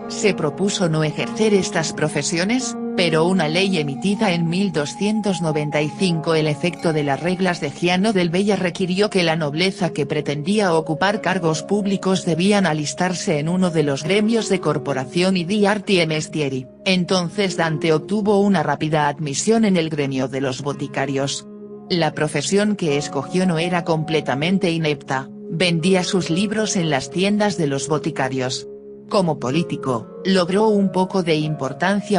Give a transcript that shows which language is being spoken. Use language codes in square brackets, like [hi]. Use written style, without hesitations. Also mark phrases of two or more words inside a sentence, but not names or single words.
[es] Se propuso no ejercer estas profesiones, pero una ley emitida en 1295, el efecto de las reglas de Giano del Bella, requirió que la nobleza que pretendía ocupar cargos públicos debían alistarse en uno de los gremios de corporación y [it] di arti e mestieri. [es] Entonces Dante obtuvo una rápida admisión en el gremio de los boticarios. La profesión que escogió no era completamente inepta, vendía sus libros en las tiendas de los boticarios. Como político, logró un poco de importancia.